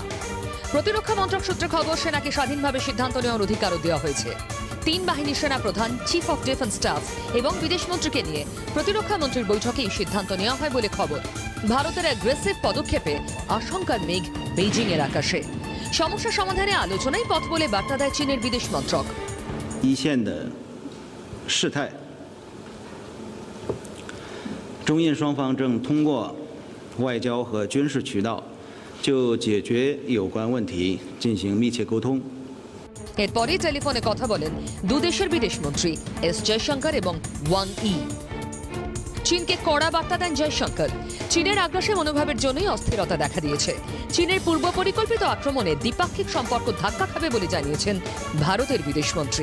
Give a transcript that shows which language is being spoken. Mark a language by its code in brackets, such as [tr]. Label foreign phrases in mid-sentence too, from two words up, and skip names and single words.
[bn] প্রতিরক্ষা মন্ত্রক সূত্রে খবর, সেনাকে স্বাধীনভাবে সিদ্ধান্ত নেওয়ার অধিকারও দেওয়া হয়েছে। 3 বাহিনীর সেনা প্রধান, [en] Chief of Defence Staff [bn] এবং বিদেশমন্ত্রীকে নিয়ে প্রতিরক্ষা মন্ত্রীর বৈঠকে এই সিদ্ধান্ত নেওয়া হয় বলে খবর। ভারতের অ্যাগ্রেসিভ পদক্ষেপে আশঙ্কার মেঘ বেইজিং এর আকাশে। সমস্যা সমাধানে আলোচনাই পথ বলে বার্তা দেয় চীনের বিদেশ মন্ত্রক। [zh] 一线的事态，中印双方正通过外交和军事渠道，就解决有关问题进行密切沟通。 [bn] এরপরে টেলিফোনে কথা বলেন দুদেশের বিদেশমন্ত্রী এস জয়শঙ্কর এবং ওয়াং ই। চীনকে কড়া বার্তা দেন জয়শঙ্কর। চীনের আগ্রাসী মনোভাবের জন্যই অস্থিরতা দেখা দিয়েছে। চীনের পূর্ব পরিকল্পিত আক্রমণে দ্বিপাক্ষিক সম্পর্ক ধাক্কা খাবে বলে জানিয়েছেন ভারতের বিদেশমন্ত্রী।